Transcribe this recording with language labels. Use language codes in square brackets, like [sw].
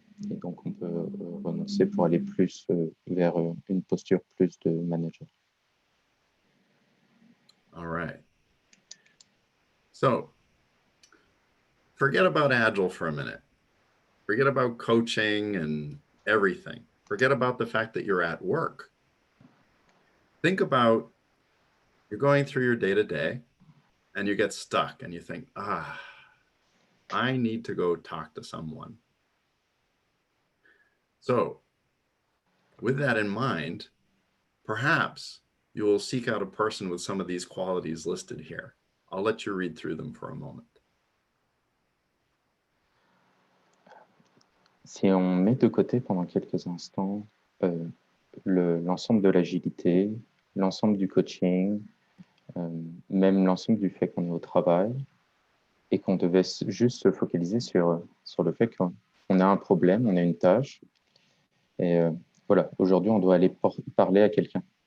[fr] Et donc on peut renoncer pour aller plus vers une posture plus de manager. [en] All right. So forget about Agile for a minute. Forget about coaching and everything. Forget about the fact that you're at work. Think about you're going through your day-to-day and you get stuck and you think, I need to go talk to someone. So with that in mind, perhaps you will seek out a person with some of these qualities listed here. I'll let you read through them for a moment. [fr] Si on met de côté pendant quelques instants l'ensemble de l'agilité, l'ensemble du coaching, même l'ensemble du fait qu'on est au travail et qu'on devait juste se focaliser sur le fait qu'on a un problème, on a une tâche et voilà, aujourd'hui on doit aller parler à quelqu'un.